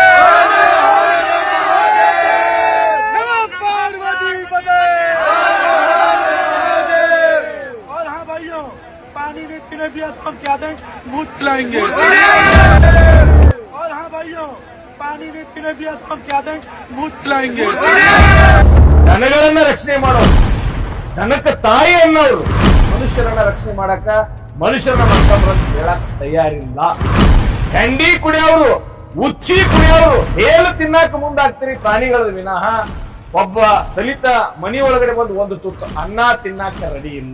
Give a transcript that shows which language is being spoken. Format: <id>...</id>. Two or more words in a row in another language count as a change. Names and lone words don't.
<hi>और हाँ भाइयों, पानी नहीं पीने दिया तो हम क्या दें, मुंह पिलाएंगे। और हाँ भाइयों, पानी नहीं पीने दिया तो हम क्या दें, मुंह पिलाएंगे।</hi> <kn>ದನಗಳನ್ನ ರಕ್ಷಣೆ ಮಾಡೋರು, ದನಕ್ಕೆ ತಾಯಿ ಅನ್ನೋರು ಮನುಷ್ಯರನ್ನ ರಕ್ಷಣೆ ಮಾಡಕ ಮನುಷ್ಯರನ್ನ ಮಕ್ಕಳನ್ನ ಹೇಳಕ್ ತಯಾರಿಲ್ಲ. ಹೆಂಡಿ ಕುಡಿಯೋರು, ಉಚ್ಚಿ ಕುಡಿಯೋರು, ಹೇಳು ತಿನ್ನಾಕ ಮುಂದಾಗ್ತೀರಿ ಪ್ರಾಣಿಗಳ ವಿನಃ ಒಬ್ಬ ದಲಿತ ಮನಿ ಒಳಗಡೆ ಬಂದು ಒಂದು ತುತ್ತು ಅನ್ನ ತಿನ್ನಾಕ ರೆಡಿ ಇಲ್ಲ.</kn>